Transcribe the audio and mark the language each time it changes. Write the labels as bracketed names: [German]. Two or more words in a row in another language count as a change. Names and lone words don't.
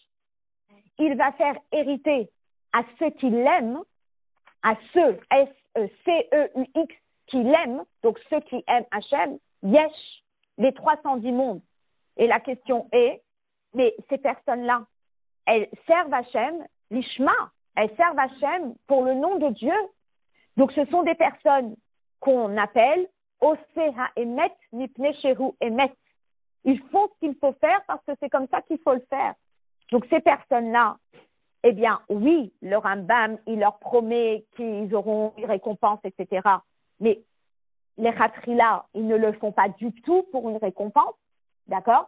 [French] Il va faire hériter à ceux qui l'aiment, à ceux, S-E-C-E-U-X, qui l'aiment, donc ceux qui aiment Hachem, yesh, les 310 mondes. Et la question est, mais ces personnes-là, elles servent Hachem, l'Ishma, elles servent Hachem pour le nom de Dieu. Donc ce sont des personnes qu'on appelle [Hebrew] עושה האמת מפני שהוא אמת. [French] Ils font ce qu'il faut faire parce que c'est comme ça qu'il faut le faire. Donc ces personnes-là, eh bien oui, le Rambam, il leur promet qu'ils auront une récompense, etc. Mais les Khatrila, ils ne le font pas du tout pour une récompense, d'accord?